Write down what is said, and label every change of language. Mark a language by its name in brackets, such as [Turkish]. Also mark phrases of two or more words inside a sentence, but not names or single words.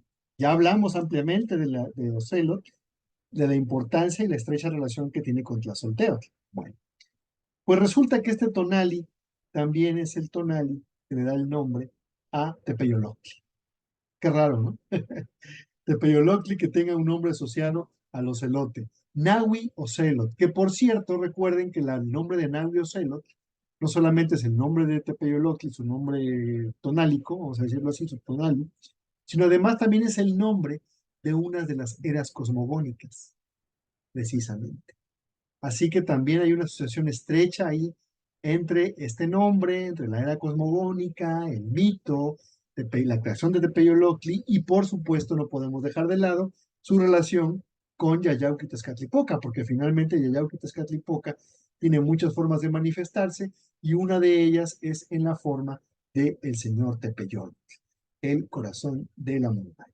[Spanish] Ya hablamos ampliamente de Ocelot, de la importancia y la estrecha relación que tiene con Tlazolteotl. Bueno, pues resulta que este tonali también es el tonali que le da el nombre a Tepeyolotl. Qué raro, ¿no? Tepeyolotl que tenga un nombre asociado al ocelote. Nahui Ocelot, que por cierto, recuerden que el nombre de Nahui Ocelot no solamente es el nombre de Tepeyolotl, su nombre tonálico, vamos a decirlo así, su tonali, sino además también es el nombre de una de las eras cosmogónicas, precisamente. Así que también hay una asociación estrecha ahí entre este nombre, entre la era cosmogónica, el mito, la creación de Tepeyolotli y por supuesto no podemos dejar de lado su relación con Yayauquitezcatlipoca, porque finalmente Yayauquitezcatlipoca tiene muchas formas de manifestarse y una de ellas es en la forma del señor Tepeyolotl, el corazón de la montaña.